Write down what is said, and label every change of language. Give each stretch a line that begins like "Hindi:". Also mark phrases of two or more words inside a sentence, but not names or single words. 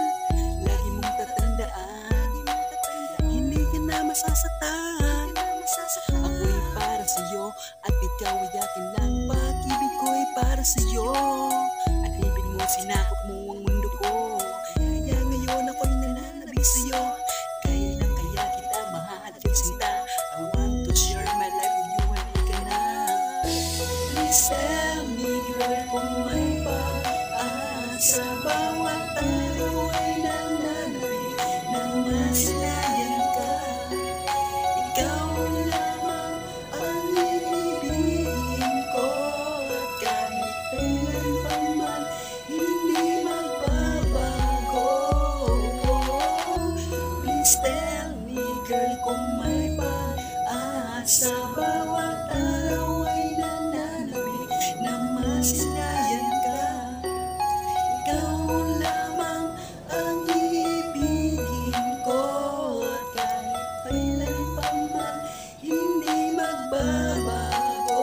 Filipino: Lagi mong tatandaan, hindi ka na masasaktan. Ako'y para sa'yo at ikaw ay akin lang. Pag-ibig ko'y para sa'yo, at ibig mo sinakop mo ang mundo ko. Kaya ngayon ako'y nananabik sa'yo. Kailan kaya kita mahal sinta?
English: I want to share my life with you,
Filipino: halika na.
English: Please tell me girl
Filipino: kung may pag-asa. Bawat araw ay nananabik nang masilayan ka. Ikaw lamang ang ibigin ko. At kahit kailan pa man hindi magbabago.
English: Please tell me girl
Filipino: kung may pag-asa. Bawat araw ay nananabik nang masilayan ka. Ikaw lamang ang ibigin ko. At kahit kailan pa man hindi magbabago.